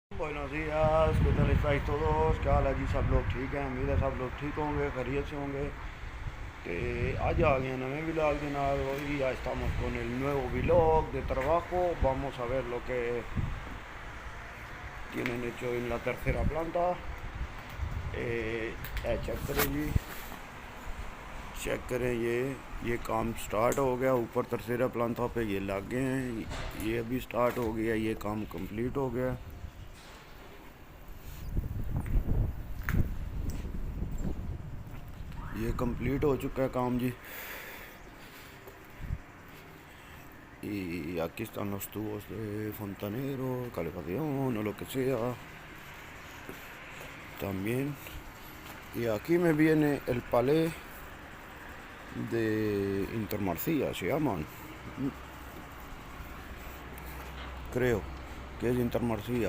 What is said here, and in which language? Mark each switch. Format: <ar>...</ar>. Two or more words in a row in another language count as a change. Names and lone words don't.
<es>Buenos días, ¿qué tal estáis todos?</es> <hi>क्या हाल है जी? सब लोग ठीक हैं? उम्मीद है सब लोग ठीक होंगे, खैरियत से होंगे।</hi> <es>Hoy a alguien nuevo vlog de nada, hoy ya estamos con el nuevo vlog de trabajo. Vamos a ver lo que tienen hecho en la tercera planta.</es> <hi>चेक करें ये काम स्टार्ट हो गया। ऊपर</hi> <es>tercera planta</es> <hi>पे ये लग गए हैं, ये भी स्टार्ट हो गया, ये काम कंप्लीट हो गया। ये कंप्लीट हो चुका है काम जी।</hi> <es>Y aquí están los tubos de fontanero, calefacción o lo que sea también. Y aquí me viene el palé de Intermarcía, se llaman, creo que es Intermarcía.</es>